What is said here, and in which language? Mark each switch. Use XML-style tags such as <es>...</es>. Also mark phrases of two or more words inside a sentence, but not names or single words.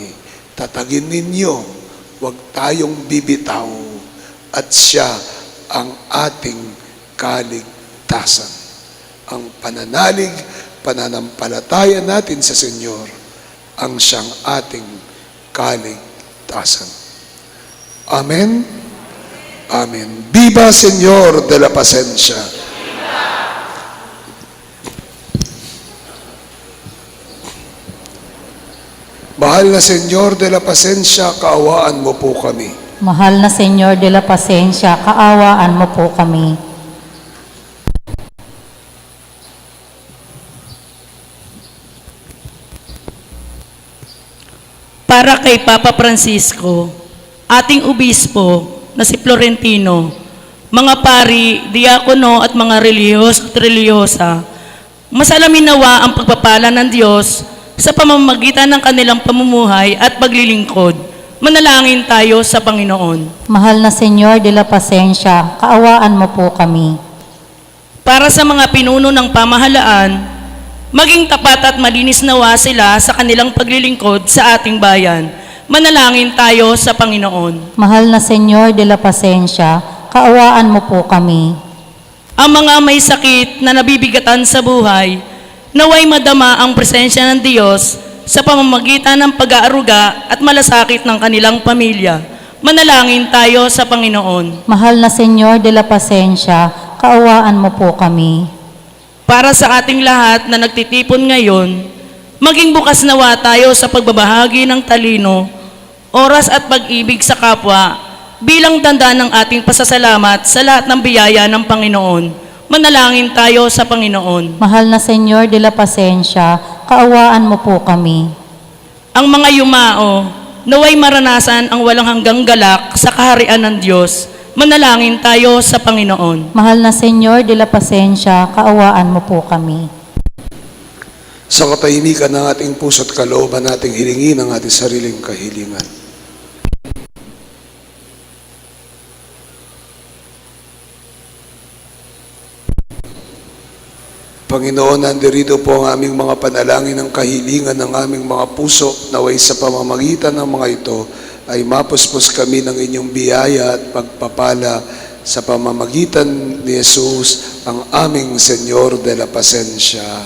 <tl>Tatagin ninyo, huwag tayong bibitaw at siya ang ating kaligtasan. Ang pananalig, pananampalataya natin sa Senyor, ang siyang ating kaligtasan. Amen. Amen. Viva Señor de la Pasensya. Mahal na Señor de la Pasensya, kaawaan mo po kami. Mahal na Senyor de la Pasensya, kaawaan mo po kami. Para kay Papa Francisco, ating obispo na si Florentino, mga pari, diakono at mga relihiyos at relihiyosa, masalamin nawa ang pagpapala ng Diyos sa pamamagitan ng kanilang pamumuhay at paglilingkod Manalangin tayo sa Panginoon. Mahal na Senyor de la Pasensya, kaawaan mo po kami. Para sa mga pinuno ng pamahalaan, maging tapat at malinis nawa sila sa kanilang paglilingkod sa ating bayan. Manalangin tayo sa Panginoon. Mahal na Senyor de la Pasensya, kaawaan mo po kami. Ang mga may sakit na nabibigatan sa buhay, naway madama ang presensya ng Diyos sa pamamagitan ng pag-aaruga at malasakit ng kanilang pamilya. Manalangin tayo sa Panginoon. Mahal na Senyor de la Pasensya, kaawaan mo po kami. Para sa ating lahat na nagtitipon ngayon, maging bukas nawa tayo sa pagbabahagi ng talino, oras at pag-ibig sa kapwa bilang tanda ng ating pasasalamat sa lahat ng biyaya ng Panginoon. Manalangin tayo sa Panginoon. Mahal na Senyor de la Pasensya, kaawaan mo po kami. Ang mga yumao, naway maranasan ang walang hanggang galak sa kaharian ng Diyos. Manalangin tayo sa Panginoon. Mahal na Senyor de la Pasensya, kaawaan mo po kami. Sa katahimikan ng ating puso at kalooban nating hilingin ang ating sariling kahilingan. Panginoon, nandirito po ang aming mga panalangin ng kahilingan ng aming mga puso, naway sa pamamagitan ng mga ito ay mapuspos kami ng inyong biyaya at pagpapala sa pamamagitan ni Jesus, ang aming Senyor de la Pasensya.</tl>